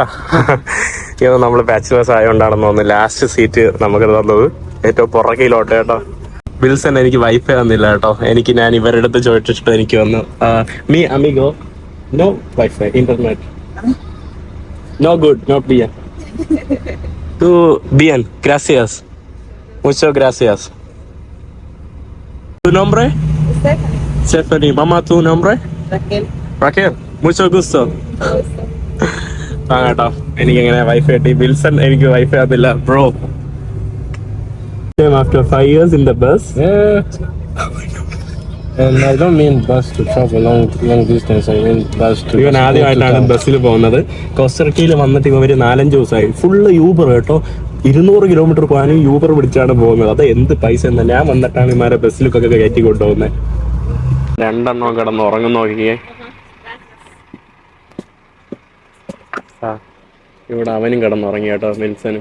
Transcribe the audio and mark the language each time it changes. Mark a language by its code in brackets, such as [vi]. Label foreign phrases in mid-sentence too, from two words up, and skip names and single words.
[ml] ഇത് നമ്മൾ ബാച്ചിലേഴ്സ് ആയതുകൊണ്ടാണെന്ന് തോന്നുന്നു [en] last seat [ml] നമുക്ക് തന്നത് ഏറ്റവും പുറകിലോട്ട് കേട്ടോ. വിൽസൺ എനിക്ക് വൈഫൈ തന്നില്ല കേട്ടോ. ഞാൻ ഇവരുടെ അടുത്ത് ചോദിച്ചിട്ട് എനിക്ക് വന്നു [es] mi amigo no wifi internet no [en] good not [es] bien tu bien gracias mucho gracias. Tu nombre? Stephanie. Mamá, tu nombre? Raquel. Mucho gusto. [ml] കേട്ടോ എനിക്ക് എങ്ങനെ വൈഫൈ കിട്ടി. വിൽസൺ എനിക്ക് വൈഫൈ തന്നില്ല ബ്രോ. [en] After 5 years in the bus. And I don't mean bus to travel long distance. I mean bus to. [ml] ഇവൻ ആദ്യമായിട്ടാണ് ബസ്സിൽ പോകുന്നത്. കോസ്റ്ററിക്കയിൽ വന്നിട്ട് ഇവർ 4-5 ദിവസമായി. ഫുള്ള് യൂബർ കേട്ടോ. 200 കിലോമീറ്റർ പോകാനും യൂബർ പിടിച്ചാണ് പോകുന്നത്. അത് എന്ത് പൈസ എന്നാ. ഞാൻ വന്നിട്ടാണ് ഇമാരെ ബസ്സിലൊക്കെ കയറ്റി കൊണ്ടുപോകുന്നത്. 2 എണ്ണം കിടന്ന് ഉറങ്ങുന്ന നോക്കിയേ. ഇവിടെ അവനും കിടന്നുറങ്ങി കേട്ടോ വിൽസനും.